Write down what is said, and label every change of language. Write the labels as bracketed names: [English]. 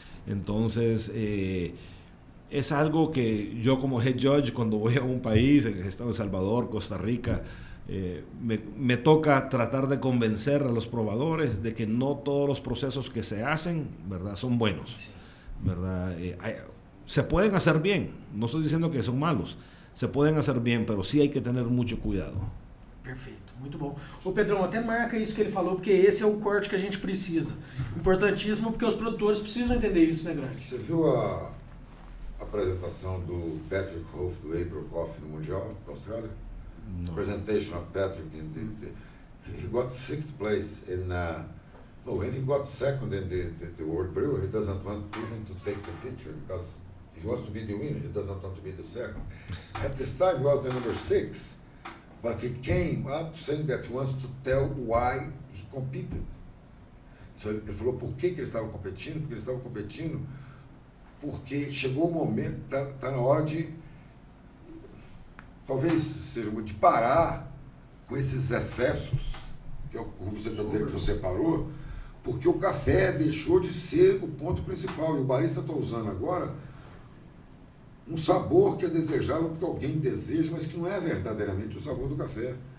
[Spanish] Entonces es algo que yo como head judge cuando voy a un país, en el estado de El Salvador, Costa Rica, me toca tratar de convencer a los probadores de que no todos los procesos que se hacen, ¿verdad?, son buenos, ¿verdad? Se pueden hacer bien, no estoy diciendo que son malos, se pueden hacer bien, pero sí hay que tener mucho cuidado. [Portuguese] Perfeito, muito bom. Ô Pedrão, até marca isso que ele falou, porque esse é o corte que a gente precisa. Importantíssimo, porque os produtores precisam entender isso, né, Grande? Você viu a apresentação do Patrick Hoff do April Coffee no Mundial da Austrália? [English] No. Presentation of Patrick he got 6th place in when he got second in the World Brew, he doesn't want even to take the picture because he wants to be the winner. He does not want to be the second. At this time, he was the number 6, but he came up saying that he wants to tell why he competed. [Portuguese] So ele falou por que ele estava competindo, porque ele estava competindo porque chegou o momento, está na hora de, talvez seja de parar com esses excessos, que é o que você está dizendo que você parou, porque o café deixou de ser o ponto principal, e o barista está usando agora um sabor que é desejável porque alguém deseja, mas que não é verdadeiramente o sabor do café.